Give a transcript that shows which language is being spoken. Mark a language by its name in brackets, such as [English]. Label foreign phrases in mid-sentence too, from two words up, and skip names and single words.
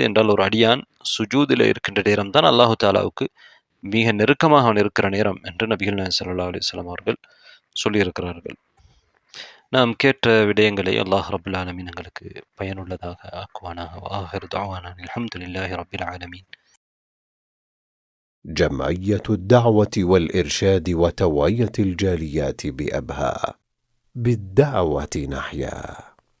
[Tamil] என்றால் ஒரு அடியான் சுஜூதில் இருக்கின்ற நேரம் தான் அல்லாஹு தாலாவுக்கு மிக நெருக்கமாக அவன் இருக்கிற நேரம் என்று நபிகள் நாயகம் [Arabic] صلى الله عليه وسلم [Tamil] அவர்கள் சொல்லியிருக்கிறார்கள். நாம் கேட்ட விடயங்களை அல்லாஹ் [Arabic] رب العالمين [Tamil] எங்களுக்கு பயனுள்ளதாக ஆக்குவானாக. [Arabic] آخر دعوانا الحمد لله رب العالمين. جمعية الدعوة والإرشاد وتوعية الجاليات بأبها، بالدعوة نحيا.